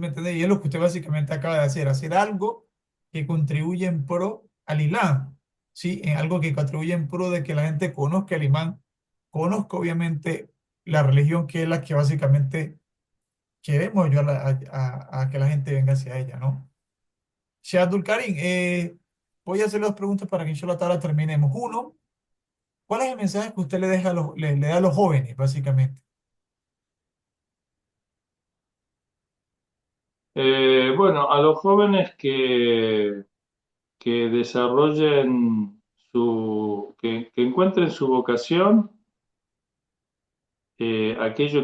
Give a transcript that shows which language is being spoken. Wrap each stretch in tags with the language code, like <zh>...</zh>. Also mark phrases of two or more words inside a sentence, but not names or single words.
<es>Y es lo que usted básicamente acaba de hacer algo que contribuye en pro al Islam, ¿sí? En algo que contribuye en pro de que la gente conozca el imán, conozca obviamente la religión que es la que básicamente queremos ayudar a que la gente venga hacia ella, ¿no? Sheikh Abdul Karim, voy a hacer dos preguntas para que</es> <ar>إن شاء الله تعالى</ar> <es>terminemos. Uno, ¿cuál es el mensaje que usted le deja a le da a los jóvenes, básicamente? Bueno, a los jóvenes que desarrollen que encuentren su vocación, aquello</es>